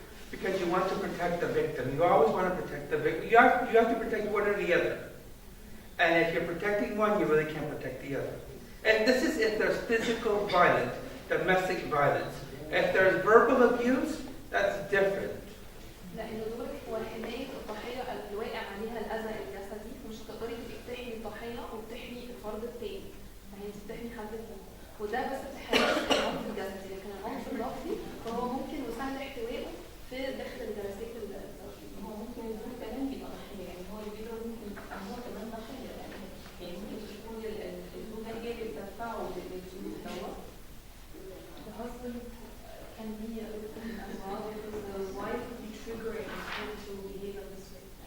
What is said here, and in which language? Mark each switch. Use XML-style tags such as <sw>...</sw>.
<en>Because you want to protect the victim. You always want to protect the victim. You have to protect one or the other. And if you're protecting one, you really can't protect the other. And this is if there's physical violence, domestic violence. If there's verbal abuse, that's different.</en> <ar>لأن دورك هو حماية الضحية اللي واقع عليها الأذى الجسدي، مش هتقدري تبقي بتحمي الضحية وبتحمي الفرد التاني، يعني انت بتحمي حد تاني، وده بس في حالة العنف الجسدي. لكن العنف اللفظي فهو ممكن وسهل احتوائه في داخل الجلسات الزوجية. هو ممكن يكون كمان يبقى ضحية، يعني هو اللي بيضرب ممكن هو كمان ضحية، يعني ممكن تكون الزوجة هي اللي بتدفعه للسلوك دوت.</ar> <en>The husband can be a victim as well because the wife will be triggering him to behave in this way.</en>